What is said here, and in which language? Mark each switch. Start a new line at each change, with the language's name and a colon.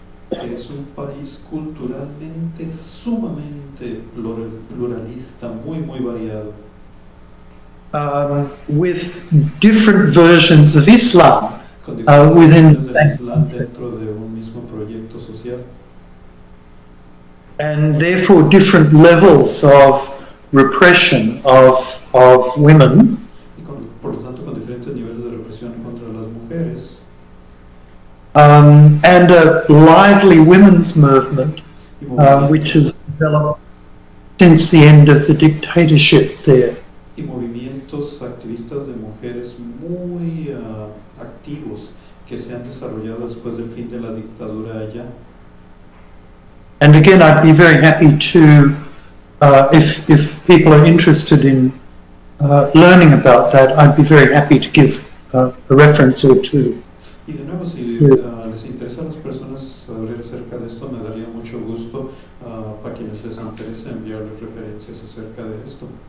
Spanish: Es un país culturalmente sumamente pluralista, muy variado.
English: With different versions of Islam
Spanish: Con diferentes
English: within
Spanish: versiones del Islam dentro de un mismo proyecto social.
English: and therefore different levels of repression of women.
Spanish: Y por lo tanto con diferentes niveles de represión contra las mujeres.
English: And a lively women's movement which has developed since the end of the dictatorship there.
Spanish: Y movimientos activistas de mujeres muy activos que se han desarrollado después del fin de la dictadura allá.
English: And again, I'd be very happy to, if people are interested in learning about that, I'd be very happy to give a reference or two.
Spanish: Y de nuevo, si les interesa a las personas saber acerca de esto, me daría mucho gusto para quienes les interese enviarles referencias acerca de esto.